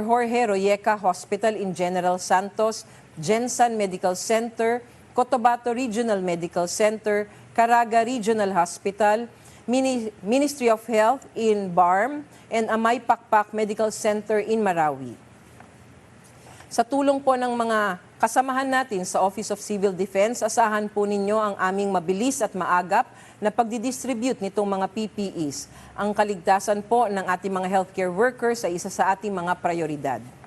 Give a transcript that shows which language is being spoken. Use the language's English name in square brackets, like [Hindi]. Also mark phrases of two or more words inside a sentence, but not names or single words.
[English] Jorge Royeca Hospital in General Santos, Jensan Medical Center, Cotabato Regional Medical Center, Caraga Regional Hospital, Ministry of Health in Barm, and Amay Pakpak Medical Center in Marawi. [Filipino] Sa tulong po ng mga kasamahan natin sa Office of Civil Defense, asahan po ninyo ang aming mabilis at maagap na pagdidistribute nitong mga PPEs. Ang kaligtasan po ng ating mga [English] healthcare workers [Filipino] ay isa sa ating mga prioridad.